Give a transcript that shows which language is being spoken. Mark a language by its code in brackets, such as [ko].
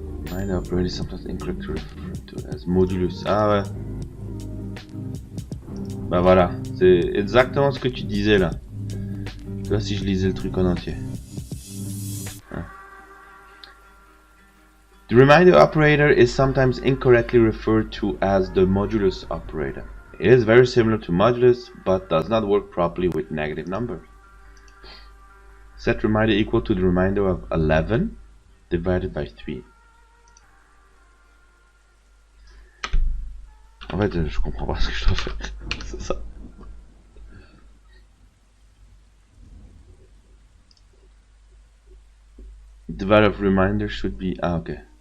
[en] Reminder operator is sometimes incorrect to refer to as modulus. [fr] Ah ouais. Bah voilà, c'est exactement ce que tu disais là. Tu vois si je lisais le truc en entier. [en] The reminder operator is sometimes incorrectly referred to as the modulus operator. It is very similar to modulus, but does not work properly with negative numbers. Set reminder equal to the remainder of 11 divided by 3. [fr] En fait, je comprends pas ce que je dois faire. C'est ça. [en] The value of reminder should be... Ah, okay.